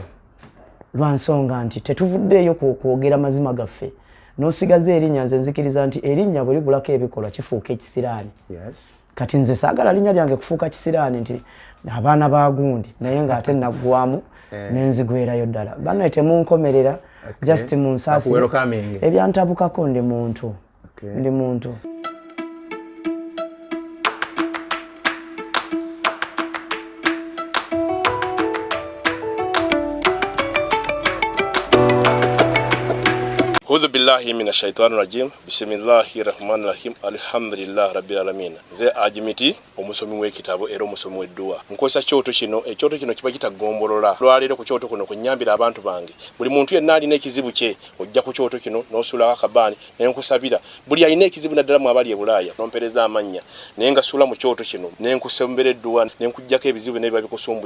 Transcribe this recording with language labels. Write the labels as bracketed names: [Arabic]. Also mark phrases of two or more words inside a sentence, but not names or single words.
[Ganda] Lwansonga nti tetuvuddeeyo kwogera mazima gaffe n'osigaza erinnya nze nzikiriza nti erinnya bwe libulako ebikolwa kifuuka ekisiraani. Kati nze saagala linnya lyange kufuuka kisiraani nti abaana ba gundi naye ng'ate naggwamu n'enzigwerayo ddala bannaye temunkomerera just munsaasi ebyantabukako ndi muntu. [Arabic] أعوذ بالله من الشيطان الرجيم. بسم الله الرحمن الرحيم الحمد لله رب العالمين. [Ganda] Ze ajimiti omusomi w'ekitabo era omusomi w'edduwa. Nkosa kyoto kino ekyoto kino kiba kitagombolola. Lwalero ku kyoto kuno kunyambira abantu bange. Buli muntu yenna alina ekizibu kye ojja ku kyoto kino n'osula akabani n'enkusabira. Buli alina ekizibu naddala mu abali e Bulaaya nompereza amanya. Naye nga sula mu kyoto kino n'enkusembera edduwa n'enkujjako ebizibu n'ebiba bikusumbuye.